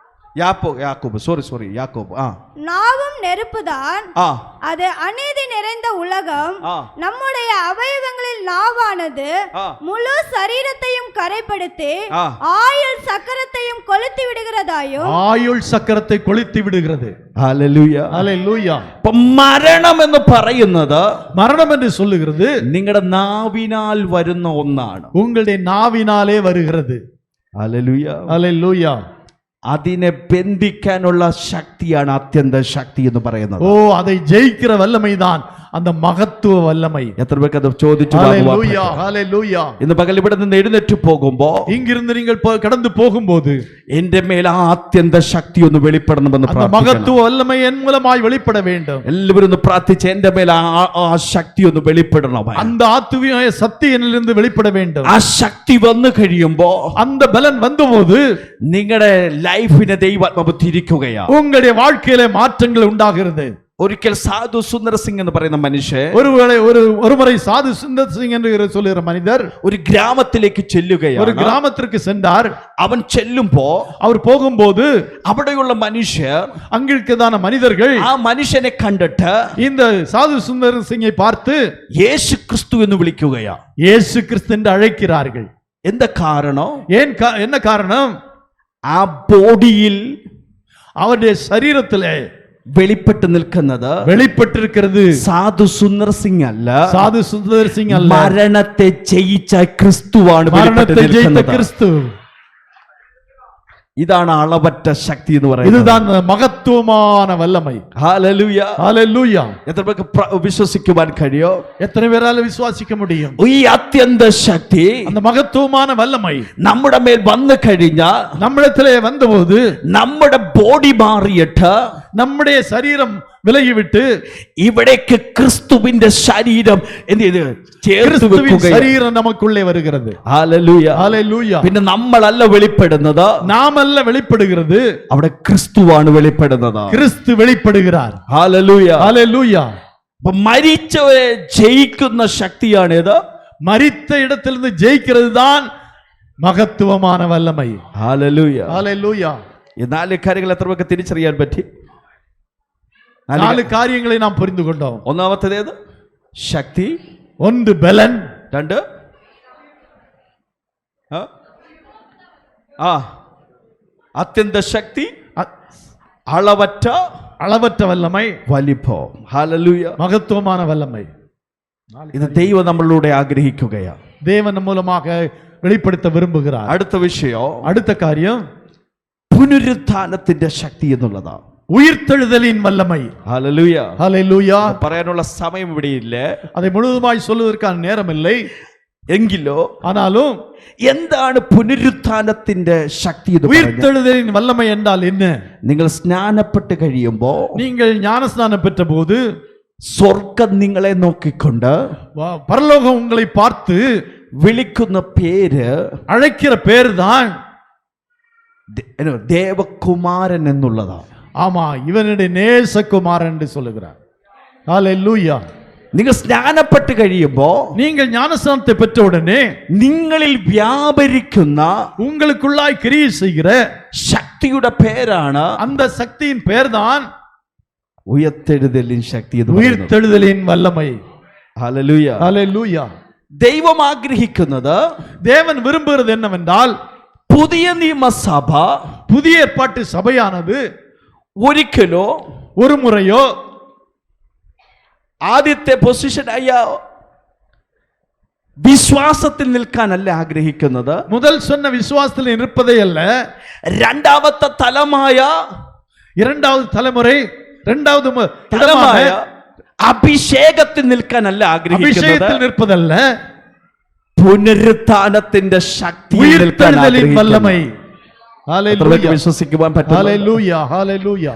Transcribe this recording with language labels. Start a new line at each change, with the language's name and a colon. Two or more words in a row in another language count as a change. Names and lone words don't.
Tamil: யாக்கோபு சாரி யாக்கோபு. நாவும் நெருப்புதான், ஆ அது அநீதி நிறைந்த உலகம். ஆ நம்முடைய அவயவங்களில் நாவானது ஆ முழு சரீரத்தையும் கரைப்படுத்தி ஆ ஆயுள் சக்கரத்தையும் கொளுத்தி விடுகிறதாயும்.
Malayalam: ആയുൾ സക്കരത്തെ കൊളുത്തി വിടുகிறது. ഹല്ലേലൂയ. ഹല്ലേലൂയ. ഇപ്പൊ മരണം എന്ന് പറയുന്നത്
Tamil: மரணம் என்று சொல்லுகிறது
Malayalam: നിങ്ങളുടെ നാവിനാൽ വരുന്ന ഒന്നാണ്.
Tamil: உங்களுடைய നാവിനാലേ வருகிறது.
Malayalam: ഹല്ലേലൂയ. ഹല്ലേലൂയ. അതിനെ ബന്ധിക്കാനുള്ള ശക്തിയാണ് അത്യന്ത ശക്തി എന്ന് പറയുന്നത്. ഓ,
Tamil: அதை ஜெயிக்கிற வல்லமைதான் அந்த மகத்துவ வல்லமை.
Malayalam: എത്ര പേർക്ക് അത് ചോദിച്ചു? ഹല്ലേലൂയ. ഹല്ലേലൂയ. ഇന്ന് പകൽ ഇവിടെ നിന്ന് എഴുന്നേറ്റ് പോകുമ്പോ
Tamil: இங்கிருந்து நீங்கள் கடந்து போகும்போது
Malayalam: എന്റെ മേൽ ആ അത്യന്ത ശക്തി ഒന്ന് വെളിപ്പെടണമെന്ന്
Tamil: அந்த
Malayalam: പ്രാർത്ഥിക്കണം.
Tamil: மகத்துவ வல்லமை என் மூலமாய் வெளிப்பட வேண்டும்.
Malayalam: എല്ലാവരും ഒന്ന് പ്രാർത്ഥിച്ച് എന്റെ മേൽ ആ ശക്തി ഒന്ന് വെളിപ്പെടണം.
Tamil: அந்த ஆத்துவிய சக்தி என்னிலிருந்து வெளிப்பட வேண்டும்.
Malayalam: ആ ശക്തി വന്നു കഴിയുമ്പോ
Tamil: அந்த பலன் வந்தபோது
Malayalam: നിങ്ങളുടെ ലൈഫിനെ ദൈവാത്മാവ് തിരിക്കുകയാ.
Tamil: உங்களுடைய வாழ்க்கையிலே மாற்றங்கள் உண்டாகிறது.
Malayalam: ഒരിക്കൽ സാധു സുന്ദർ സിംഗ് എന്ന് പറയുന്ന മനുഷ്യൻ
Tamil: ஒரு முறை சாது சுந்தர் சிங் என்று சொல்லுகிற மனிதர்
Malayalam: ഒരു ഗ്രാമത്തിലേക്ക് ചെല്ലുകയാണ്.
Tamil: ஒரு கிராமத்திற்கு சென்றார்.
Malayalam: അവൻ ചെല്ലുമ്പോ
Tamil: அவர் போகும்போது
Malayalam: അവിടെയുള്ള മനുഷ്യർ
Tamil: அங்கிருக்கதான மனிதர்கள்
Malayalam: ആ മനുഷ്യനെ കണ്ടിട്ട്
Tamil: இந்த சாது சுந்தர் சிங்கை பார்த்து
Malayalam: യേശു ക്രിസ്തു എന്ന് വിളിക്കുകയാ.
Tamil: இயேசு கிறிஸ்து என்று அழைக்கிறார்கள்.
Malayalam: എന്താ കാരണം?
Tamil: என்ன காரணம்?
Malayalam: ആ ബോഡിയിൽ
Tamil: அவருடைய சரீரத்திலே
Malayalam: വെളിപ്പെട്ട് നിൽക്കുന്നത്
Tamil: வெளிப்பட்டிருக்கிறது
Malayalam: സാധു സുന്ദർ സിംഗ് അല്ല,
Tamil: சாது சுந்தர் சிங் அல்ல,
Malayalam: മരണത്തെ ജയിച്ച ക്രിസ്തുവാണ് വെളിപ്പെട്ട്
Tamil: மரணத்தை ஜெயித்த
Malayalam: നിൽക്കുന്നത്.
Tamil: கிறிஸ்து.
Malayalam: ഇതാണ് അളവറ്റ ശക്തി എന്ന് പറയുന്നത്.
Tamil: இதுதான் மகத்துவமான வல்லமை.
Malayalam: ഹല്ലേലൂയ.
Tamil: ஹல்லேலூயா.
Malayalam: എത്ര പേർക്ക് വിശ്വസിക്കുവാൻ കഴിയോ?
Tamil: எத்தனை பேரால விசுவாசிக்க முடியும்?
Malayalam: ഈ അത്യന്ത ശക്തി
Tamil: அந்த மகத்துவமான வல்லமை
Malayalam: നമ്മുടെ മേൽ വന്നു കഴിഞ്ഞാൽ
Tamil: நம்மிடத்திலே வந்தபோது
Malayalam: നമ്മുടെ ബോഡി മാറിയിട്ട്
Tamil: நம்முடைய சரீரம் விலகிவிட்டு
Malayalam: ഇവിടേക്ക് ക്രിസ്തുവിന്റെ ശരീരം എന്ത് ചെയ്ത് ചേർത്ത്
Tamil: கிறிஸ்துவின்
Malayalam: വെക്കുകയാണ്.
Tamil: சரீரம் நமக்குள்ளே வருகிறது.
Malayalam: ഹല്ലേലൂയ.
Tamil: ஹல்லேலூயா.
Malayalam: പിന്നെ നമ്മളല്ല വെളിപ്പെടുന്നത്,
Tamil: நாமல்ல வெளிப்படுகிறது,
Malayalam: അവിടെ ക്രിസ്തുവാണ് വെളിപ്പെടുന്നത്.
Tamil: கிறிஸ்து வெளிப்படுகிறார்.
Malayalam: ഹല്ലേലൂയ.
Tamil: ஹல்லேலூயா.
Malayalam: അപ്പൊ മരിച്ചവരെ ജയിക്കുന്ന ശക്തിയാണിത്.
Tamil: மரித்த இடத்திலிருந்து ஜெயிக்கிறது தான் மகத்துவமான வல்லமை.
Malayalam: ഹല്ലേലൂയ.
Tamil: ஹல்லேலூயா.
Malayalam: ഈ നാല് കാര്യങ്ങൾ എത്ര പേർക്ക് തിരിച്ചറിയാൻ പറ്റി?
Tamil: நாலு காரியங்களை நாம் புரிந்து கொண்டோம்.
Malayalam: ഒന്നാമത്തേത് ശക്തി,
Tamil: ஒன்று பலன்,
Malayalam: രണ്ട് അത്യന്ത ശക്തി,
Tamil: அளவற்ற வல்லமை,
Malayalam: വലിപ്പം. ഹല്ലേലൂയ.
Tamil: மகத்துவமான வல்லமை.
Malayalam: ഇത് ദൈവം നമ്മളിലൂടെ ആഗ്രഹിക്കുകയാണ്.
Tamil: தேவன் மூலமாக வெளிப்படுத்த விரும்புகிறார்.
Malayalam: അടുത്ത വിഷയം
Tamil: அடுத்த காரியம்
Malayalam: പുനരുത്ഥാനത്തിന്റെ ശക്തി എന്നുള്ളതാണ്.
Tamil: உயிர்த்தெழுதலின் வல்லமை.
Malayalam: ഹല്ലേലൂയ.
Tamil: ஹல்லேலூயா.
Malayalam: പറയാനുള്ള സമയം ഇവിടെ ഇല്ല,
Tamil: அதை முழுவதுமாய் சொல்வதற்கான நேரம் இல்லை.
Malayalam: എങ്കിലോ
Tamil: ஆனாலும்
Malayalam: എന്താണ് പുനരുത്ഥാനത്തിന്റെ ശക്തി എന്ന് പറഞ്ഞാൽ?
Tamil: உயிர்த்தெழுதலின் வல்லமை என்றால் என்ன?
Malayalam: നിങ്ങൾ സ്നാനപ്പെട്ട് കഴിയുമ്പോ
Tamil: நீங்கள் ஞானஸ்நானம் பெற்ற போது
Malayalam: സ്വർഗം നിങ്ങളെ നോക്കിക്കൊണ്ട്
Tamil: பரலோகம் உங்களை பார்த்து
Malayalam: വിളിക്കുന്ന പേര്,
Tamil: அழைக்கிற பேர் தான்
Malayalam: ദേവകുമാരൻ എന്നുള്ളതാണ്.
Tamil: ஆமா, இவனுடைய நேசகுமாரன் என்று சொல்லுகிறார். ஹல்லேலூயா.
Malayalam: നിങ്ങൾ സ്നാനപ്പെട്ട് കഴിയുമ്പോ
Tamil: நீங்கள் ஞானஸ்நானத்தை பெற்ற உடனே
Malayalam: നിങ്ങളിൽ വ്യാപരിക്കുന്ന
Tamil: உங்களுக்குள்ளாய் கிரியை செய்கிற
Malayalam: ശക്തിയുടെ പേരാണ്
Tamil: அந்த சக்தியின் பெயர் தான்
Malayalam: ഉയർത്തെഴുന്നേലിൻ ശക്തി എന്ന് പറയുന്നത്.
Tamil: உயிர்த்தெழுதலின் வல்லமை.
Malayalam: ഹല്ലേലൂയ.
Tamil: ஹல்லேலூயா.
Malayalam: ദൈവം ആഗ്രഹിക്കുന്നത്,
Tamil: தேவன் விரும்புகிறது என்னவென்றால்
Malayalam: പുതിയ നിയമസഭ
Tamil: புதிய ஏற்பாட்டு சபையானது
Malayalam: ഒരിക്കലോ
Tamil: ஒரு முறையோ
Malayalam: ആദ്യത്തെ പൊസിഷനായ വിശ്വാസത്തിൽ നിൽക്കാനല്ല ആഗ്രഹിക്കുന്നത്,
Tamil: முதல் சொன்ன விசுவாசத்தில் இருப்பதே அல்ல,
Malayalam: രണ്ടാമത്തെ തലമായ
Tamil: இரண்டாவது தலைமுறை இரண்டாவது
Malayalam: തലമായ അഭിഷേകത്തിൽ നിൽക്കാനല്ല ആഗ്രഹിക്കുന്നത്,
Tamil: அபிஷேகத்தில் நிற்பதல்ல,
Malayalam: പുനരുത്ഥാനത്തിന്റെ ശക്തി
Tamil: உயிர்த்தெழுதலின் வல்லமை. ஹல்லேலூயா.
Malayalam: വിശ്വസിക്കുവാൻ പറ്റും.
Tamil: ஹல்லேலூயா. ஹல்லேலூயா.